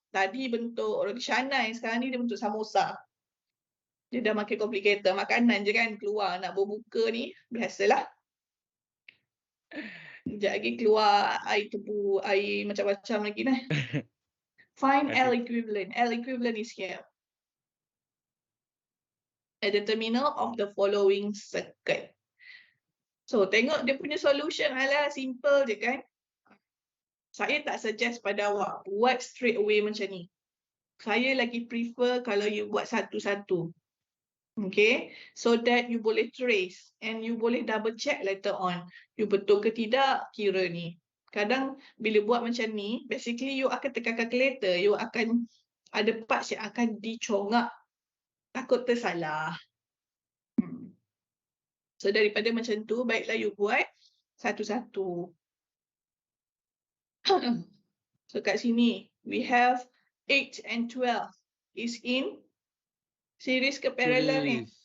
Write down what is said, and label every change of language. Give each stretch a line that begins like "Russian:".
Malay: Tadi bentuk roti canai, sekarang ni dia bentuk samosa. Dia dah makin complicated. Makanan je kan keluar, nak berbuka ni, biasalah. Sekejap lagi keluar air tebu, air macam-macam lagi dah.
English: Find L equivalent. L equivalent is here. At the terminal of the following circuit.
Malay: So, tengok dia punya solution, alah, simple je kan. Saya tak suggest pada awak buat
English: straight away
Malay: macam ni. Saya lagi prefer kalau you buat satu-satu. Okay, so that you boleh trace and you boleh
English: double check later on.
Malay: You betul ke tidak kira ni. Kadang bila buat macam ni, basically you akan tekan calculator, you akan ada parts yang akan dicongak. Takut tersalah. So daripada macam tu, baiklah you buat satu-satu.
English: So
Malay: kat sini,
English: we have 8 and 12 is in series ke parallel ni?